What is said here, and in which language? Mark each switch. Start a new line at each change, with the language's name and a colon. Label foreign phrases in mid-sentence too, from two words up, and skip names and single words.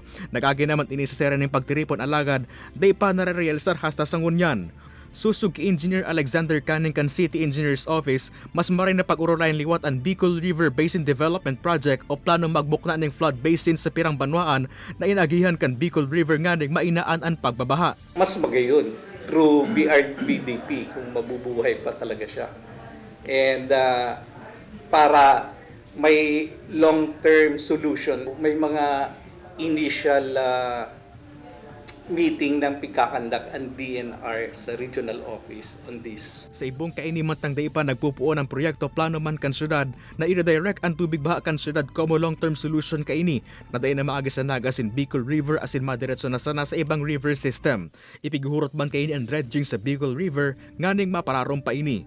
Bikol: Nag-agi naman ini sa sera ng pagtiripon alagad, day pa nare-realisar hasta sa ngunyan. Susug Engineer Alexander Canning kan City Engineer's Office, mas maray na pag-urulayan liwat ang Bicol River Basin Development Project o plano magbukna ng flood basin sa pirang banwaan na inagihan kan Bicol River nganing mainaan ang pagbabaha. Mas magayon through BRBDP kung mabubuhay pa talaga siya. And para may
English: long-term solution,
Bikol: may mga
English: initial meeting
Bikol: ng pagkakandak ang DNR sa
English: regional office on this.
Bikol: Sa ibong kainimantang daipa nagpupuon ang proyekto plano man kan syudad na i-redirect ang tubig baha kan syudad como
English: long-term solution
Bikol: kaini na dayon na maagi sa Naga asin Bicol River asin madiretso na sana sa ibang river system. Ipiguhurot man kaini ang dredging sa Bicol River nganing mapararom pa ini.